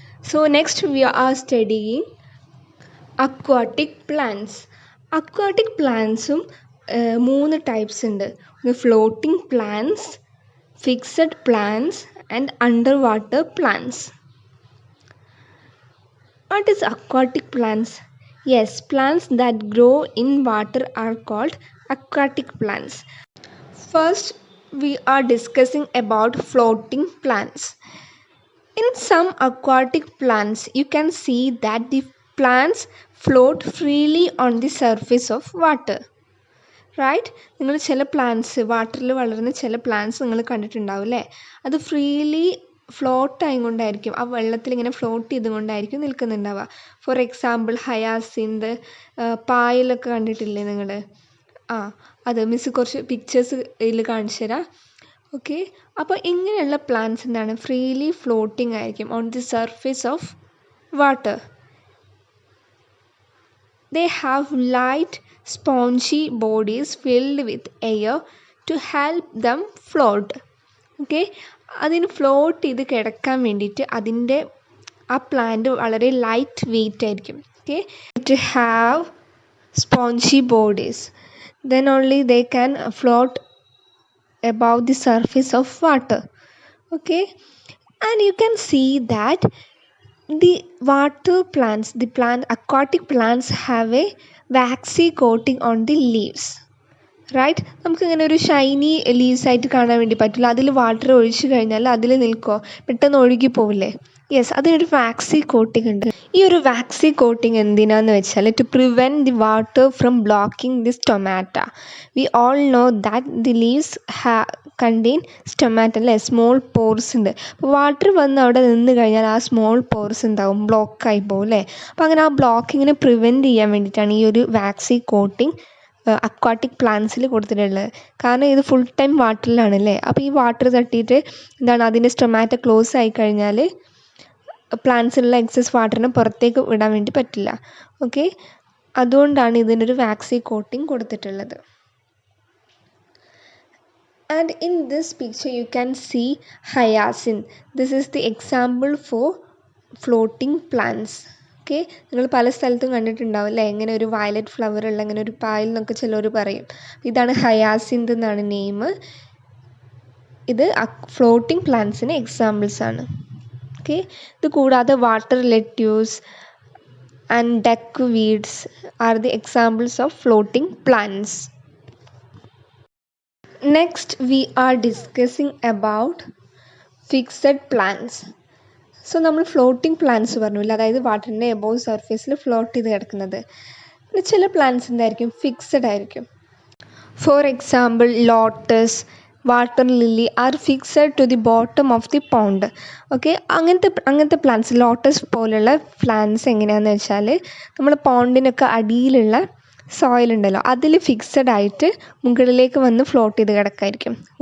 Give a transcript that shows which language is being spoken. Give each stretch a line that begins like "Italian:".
English: So next we are studying aquatic plants.
Malayalam: Aquatic പ്ലാന്റ്സും 3 types ഉണ്ട്.
English: Floating plants, fixed plants and under water plants. What is aquatic plants? Yes, plants that grow in water are called aquatic plants. First, we are discussing about floating plants. In some aquatic plants, you can see that the plants float freely on the surface of water. Right?
Malayalam: നിങ്ങൾ ചില plants വാട്ടറിൽ വളരുന്ന ചില plants നിങ്ങൾ കണ്ടിട്ടുണ്ടാവും അല്ലേ. അത് freely ഫ്ലോട്ടായിക്കൊണ്ടായിരിക്കും, ആ വെള്ളത്തിൽ ഇങ്ങനെ ഫ്ലോട്ട് ചെയ്തുകൊണ്ടായിരിക്കും നിൽക്കുന്നുണ്ടാവുക. ഫോർ എക്സാമ്പിൾ ഹയാസിന്ത്, പായലൊക്കെ കണ്ടിട്ടില്ലേ നിങ്ങൾ? അത് മിസ് കുറച്ച് പിക്ചേഴ്സ് ഇതിൽ കാണിച്ചു തരാം. ഓക്കെ, അപ്പോൾ ഇങ്ങനെയുള്ള പ്ലാന്റ്സ് എന്താണ്, ഫ്രീലി ഫ്ലോട്ടിംഗ് ആയിരിക്കും
English: On the surface of water. They have light, spongy bodies filled with air to help them float.
Malayalam: Okay, അതിന് ഫ്ലോട്ട് ചെയ്ത് കിടക്കാൻ വേണ്ടിയിട്ട് അതിൻ്റെ ആ പ്ലാന്റ് വളരെ ലൈറ്റ് വെയ്റ്റ് ആയിരിക്കും.
English: Okay, to have spongy bodies, then only they can float above the surface of water. Okay, and you can see that the water plants, the aquatic plants have a waxy coating on the leaves, right.
Malayalam: നമുക്കിങ്ങനെ ഒരു Shiny leaves ആയിട്ട് കാണാൻ വേണ്ടി പറ്റില്ല. അതിൽ water ഒഴിച്ചു കഴിഞ്ഞാൽ അതിൽ നിൽക്കുമോ, പെട്ടെന്ന് ഒഴുകി പോവില്ലേ? യെസ്, അതിനൊരു വാക്സി കോട്ടിംഗ് ഉണ്ട്. ഈ ഒരു വാക്സി കോട്ടിംഗ് എന്തിനാന്ന് വെച്ചാൽ
English: To prevent the water from blocking the stomata. We all know that the leaves contain stomata അല്ലേ, small pores ഉണ്ട്.
Malayalam: അപ്പോൾ വാട്ടർ വന്ന് അവിടെ നിന്ന് കഴിഞ്ഞാൽ ആ സ്മോൾ പോർസ് ഉണ്ടാവും, ബ്ലോക്കായി പോകും അല്ലേ. അപ്പോൾ അങ്ങനെ ആ ബ്ലോക്കിങ്ങിനെ പ്രിവെൻറ്റ് ചെയ്യാൻ വേണ്ടിയിട്ടാണ് ഈ ഒരു വാക്സി കോട്ടിംഗ് അക്വാട്ടിക് പ്ലാന്റ്സിൽ കൊടുത്തിട്ടുള്ളത്. കാരണം ഇത് ഫുൾ ടൈം വാട്ടറിലാണല്ലേ. അപ്പോൾ ഈ വാട്ടർ തട്ടിയിട്ട് എന്താണ്, അതിൻ്റെ സ്റ്റൊമാറ്റ ക്ലോസ് ആയി കഴിഞ്ഞാൽ പ്ലാന്റ്സിലുള്ള എക്സസ് വാട്ടറിനെ പുറത്തേക്ക് വിടാൻ വേണ്ടി പറ്റില്ല. ഓക്കെ, അതുകൊണ്ടാണ് ഇതിനൊരു വാക്സി കോട്ടിംഗ് കൊടുത്തിട്ടുള്ളത്.
English: And in this picture you can see hyacinth. This is the example for floating plants.
Malayalam: Okay, നിങ്ങൾ പല സ്ഥലത്തും കണ്ടിട്ടുണ്ടാവും അല്ലേ, ഇങ്ങനെ ഒരു വയലറ്റ് ഫ്ലവർ ഉള്ള ഇങ്ങനെ ഒരു പായൽ എന്നൊക്കെ ചിലർ പറയും. ഇതാണ് ഹയാസിന്ത് എന്നാണ് നെയിം. ഇത് ഫ്ലോട്ടിംഗ് പ്ലാന്റ്സിന് എക്സാമ്പിൾസ് ആണ്.
English: okay,
Malayalam: ഇത് കൂടാതെ
English: Water lettuce and duck weeds are the examples of floating plants. Next we are discussing about fixed plants.
Malayalam: So നമ്മൾ ഫ്ലോട്ടിംഗ് പ്ലാന്റ്സ് പറഞ്ഞില്ല, അതായത് വാട്ടറിൻ്റെ എബോവ് സർഫേസിൽ ഫ്ലോട്ട് ചെയ്ത് കിടക്കുന്നത്. പിന്നെ ചില പ്ലാന്റ്സ് എന്തായിരിക്കും, ഫിക്സഡ് ആയിരിക്കും. For example lotus, water lily
English: Are fixed to the bottom of the pond.
Malayalam: Okay, അങ്ങനത്തെ പ്ലാന്റ്സ്, ലോട്ടസ് പോലുള്ള പ്ലാന്റ്സ് എങ്ങനെയാണെന്ന് വെച്ചാൽ നമ്മൾ പോണ്ടിനൊക്കെ അടിയിലുള്ള സോയിൽ ഉണ്ടല്ലോ അതിൽ ഫിക്സഡ് ആയിട്ട് മുകളിലേക്ക് വന്ന് ഫ്ലോട്ട് ചെയ്ത് കിടക്കായിരിക്കും.